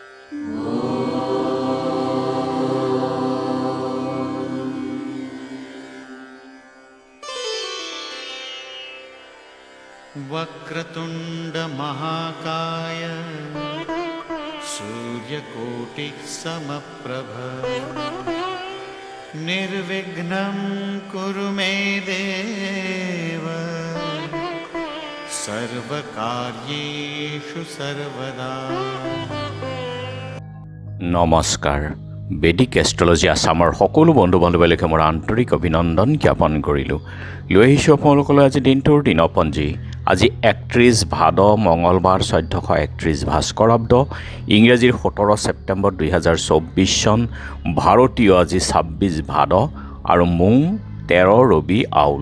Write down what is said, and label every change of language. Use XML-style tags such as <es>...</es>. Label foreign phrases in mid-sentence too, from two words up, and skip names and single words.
<sa>वक्रतुंड महाकाय सूर्यकोटि समप्रभ निर्विघ्नं कुरु मे देव सर्वकार्येषु सर्वदा।</sa> <hi>नमस्कार।</hi> <as>বেদিক এষ্ট্ৰলজি আসামৰ সকলো বন্ধু বান্ধৱীলৈকে মোৰ আন্তৰিক অভিনন্দন জ্ঞাপন কৰিলোঁ। লৈ আহিছোঁ আপোনালোকলৈ আজি দিনটোৰ দিনপঞ্জী। আজি 31 ভাদ মঙলবাৰ 1431 ভাস্কৰাব্দ ইংৰাজীৰ 17 ছেপ্টেম্বৰ 2024 চন ভাৰতীয় আজি 26 ভাদ আৰু মোং 13 ৰবি আউল।</as>